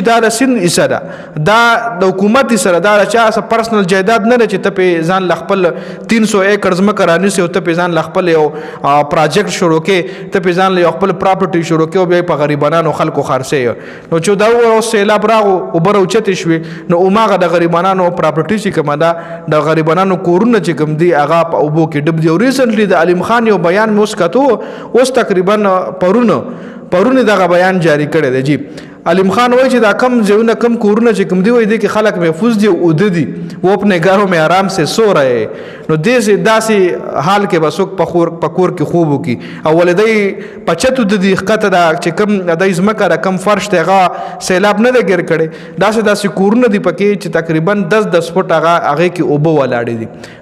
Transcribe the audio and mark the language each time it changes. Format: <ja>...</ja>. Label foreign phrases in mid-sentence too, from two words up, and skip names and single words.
<ps>دا د سین ایسه ده دا د حکومت سره دا چا پرسنل جایداد نه چې ته په ځان خپل 300 ایکړ ځمکه رانیسي او ته په ځان خپل یو پروجیکټ شروع کې ته په ځان یو خپل پراپرټي شروع کې او بیا په غریبانو خلکو خرڅي نو چې دا او سیلاب راغو اوبه راوچتې شوي نو اوماغه د غریبانو پراپرټي چې کومه ده د غریبانو کورونه چې کوم دي هغه په اوبو کې ډوب دي او ریسنټلی د علیم خان یو بیان مو وسکتو اوس تقریبا پرونه دغه بیان جاری کړی دی جی علیم خان وایي چې دا کم ځایونه کم کورونه چې کوم دی وایي دي کې خلک محفوظ دي او د دي</ps> <ur>وہ اپنے گھروں میں آرام سے سو رہے</ur> <ps>نو داسې حال کې بس پکور کې خوب وکي او ولدی پچتو د دې خطه دا چې کم د ازمکه را کم فرش ته سیلاب نه لګر کړي داسې کورونه دی پکې چې تقریبا 10 فوټ هغه کې اوبه ولاړې دي</ps>